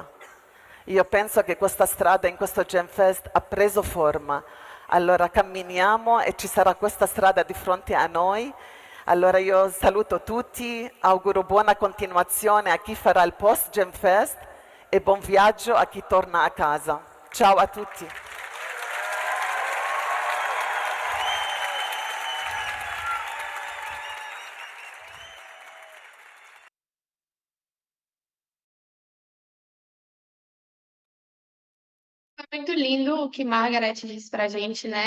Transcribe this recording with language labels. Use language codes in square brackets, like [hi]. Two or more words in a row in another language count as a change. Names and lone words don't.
[it] Io penso che questa strada in questo Gemfest ha preso forma. Allora camminiamo e ci sarà questa strada di fronte a noi. Allora io saluto tutti, auguro buona continuazione a chi farà il post Gemfest e buon viaggio a chi torna a casa. Ciao a tutti. [pt] Foi muito lindo o que Margaret disse pra gente, né?